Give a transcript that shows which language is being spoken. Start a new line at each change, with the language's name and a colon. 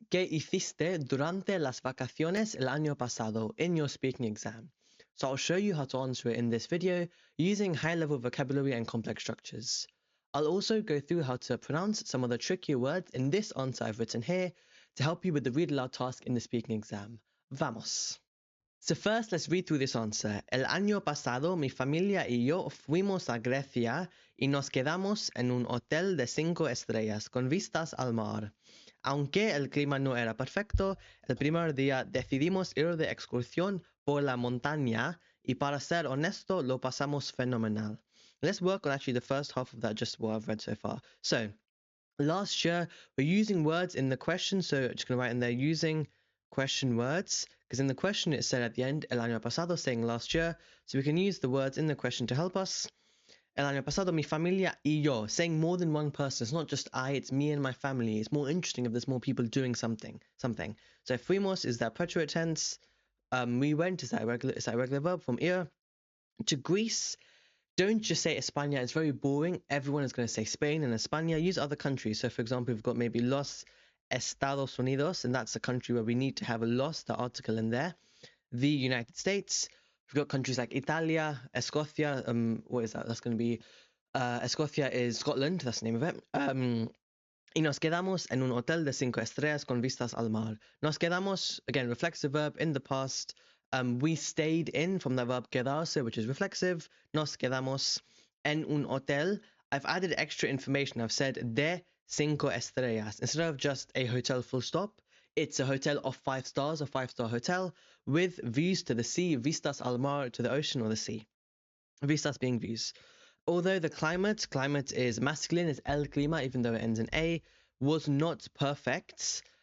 Spanish: ¿Qué hiciste durante las vacaciones el año pasado
English: in your speaking exam? So I'll show you how to answer it in this video using high-level vocabulary and complex structures. I'll also go through how to pronounce some of the trickier words in this answer I've written here to help you with the read aloud task in the speaking exam.
Spanish: Vamos.
English: So first, let's read through this answer.
Spanish: El año pasado, mi familia y yo fuimos a Grecia y nos quedamos en un hotel de 5 estrellas con vistas al mar. Aunque el clima no era perfecto, el primer día decidimos ir de excursión por la montaña y para ser honesto, lo pasamos fenomenal.
English: Let's work on actually the first half of that, just what I've read so far. So, last year, we're using words in the question, so I'm just going to write in there using question words, because in the question it said at the end,
Spanish: el año pasado,
English: saying last year, so we can use the words in the question to help us.
Spanish: El año pasado, mi familia y yo,
English: saying more than one person. It's not just I, it's me and my family. It's more interesting if there's more people doing something. So fuimos is that preterite tense. We went is that regular verb from ir. To Greece, don't just say España, it's very boring. Everyone is going to say Spain and España. Use other countries. So for example, we've got maybe Los Estados Unidos, and that's a country where we need to have a los, the article in there. The United States. We've got countries like Italia, Escocia. What is that? That's going to be Escocia is Scotland. That's the name of it.
Spanish: Y nos quedamos en un hotel de 5 estrellas con vistas al mar. Nos quedamos,
English: again, reflexive verb in the past. We stayed in from the verb quedarse, which is reflexive.
Spanish: Nos quedamos en un hotel.
English: I've added extra information. I've said
Spanish: de 5 estrellas.
English: Instead of just a hotel full stop, it's a hotel of 5 stars, a 5-star hotel, with views to the sea,
Spanish: vistas al mar,
English: to the ocean or the sea. Vistas being views. Although the climate is masculine, it's
Spanish: el clima,
English: even though it ends in a, was not perfect.